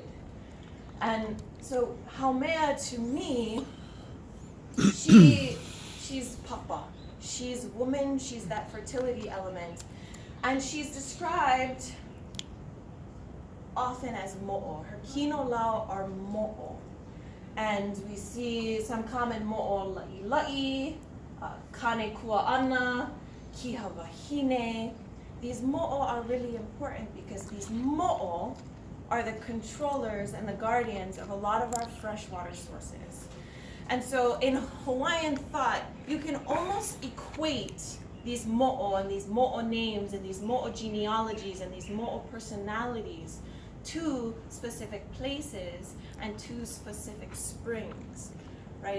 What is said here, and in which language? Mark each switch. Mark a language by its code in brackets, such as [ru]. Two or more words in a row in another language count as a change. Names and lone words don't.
[en] And so Haumea, to me, she's papa. She's woman, she's that fertility element. And she's described often as mo'o. Her [haw] kino lau [en] are mo'o. And we see some common mo'o la'i, kane kua'ana, kiha wahine. These mo'o are really important because these mo'o are the controllers and the guardians of a lot of our freshwater sources. And so in Hawaiian thought, you can almost equate these mo'o and these mo'o names and these mo'o genealogies and these mo'o personalities to specific places and to specific springs, right?